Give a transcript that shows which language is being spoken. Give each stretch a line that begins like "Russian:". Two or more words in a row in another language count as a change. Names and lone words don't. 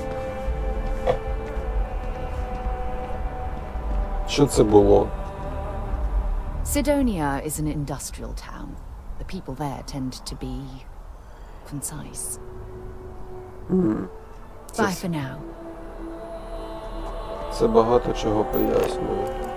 Ukrainian: Що це було?
English: Sidonia is an industrial town. The people there tend to be concise. Bye for now.
Ukrainian: Це багато чого пояснює.